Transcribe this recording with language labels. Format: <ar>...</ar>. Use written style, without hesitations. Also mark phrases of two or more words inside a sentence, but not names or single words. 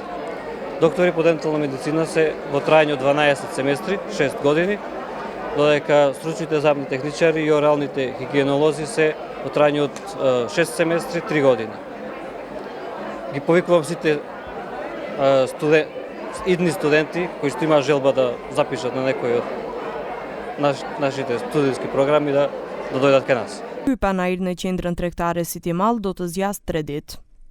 <mk>Доктори по дентална медицина се во трајање од 12 семестри, 6 години, додека стручните забни техничари и оралните хигиенолози се во трајање од 6 семестри, 3 години. Ги повикувам сите идни студенти кои што имаат желба да запишат на некој од нашите студиски програми да дојдат кај нас.</mk> <sq>Ky panair në qendrën tregtare City Mall do të zgjasë 3 ditë.</sq>